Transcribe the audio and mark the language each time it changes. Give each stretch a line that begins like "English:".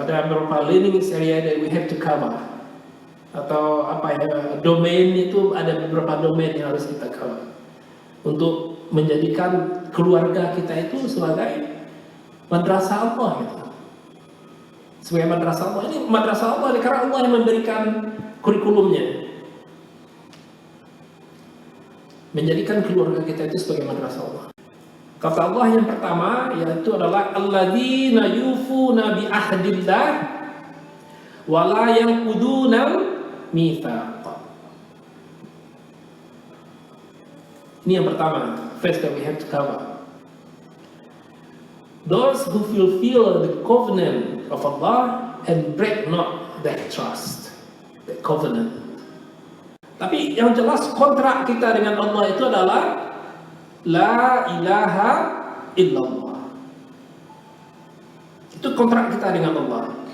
Indonesian: Ada beberapa
English: learning area that we have to cover.
Indonesian: Atau domain itu ada beberapa domain yang harus kita cover. Untuk menjadikan keluarga kita itu sebagai madrasah Allah gitu. Sebagai madrasah Allah. Ini madrasah Allah karena Allah yang memberikan kurikulumnya. Menjadikan keluarga kita itu sebagai madrasah Allah. Kata Allah yang pertama yaitu adalah
Arabic: alladzina yufuna bi ahdillah wa la yanquduna mitsaq.
Indonesian: Ini yang pertama,
English: first that we have to cover. Those who fulfill the covenant of Allah and break not that trust, that covenant.
Indonesian: Tapi yang jelas kontrak kita dengan Allah itu adalah
Arabic: La ilaha illallah.
Indonesian: Itu kontrak kita dengan Allah.